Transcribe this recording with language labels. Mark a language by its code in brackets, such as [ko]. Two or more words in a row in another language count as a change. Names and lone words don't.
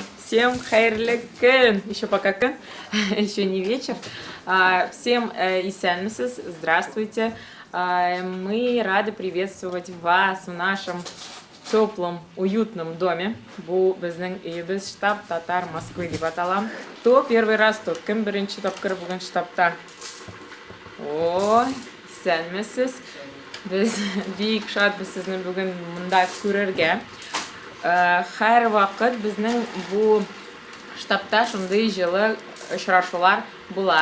[tt] Всем хайрлы күн. [ru] Еще пока күн, еще не вечер. Всем исәнмесез, здравствуйте. Мы рады приветствовать вас в нашем теплом, уютном доме. [tt] Бу безнең өебез штаб Татар Москвы дип аталам. [ru] Кто первый раз тут? [tt] Кем беренче тапкыр бүген штабта? О, исәнмесез. Без бик шатбыз сезне бүген монда күрергә. Һәр вакыт безнең бу штабта шундый җылы очрашулар була.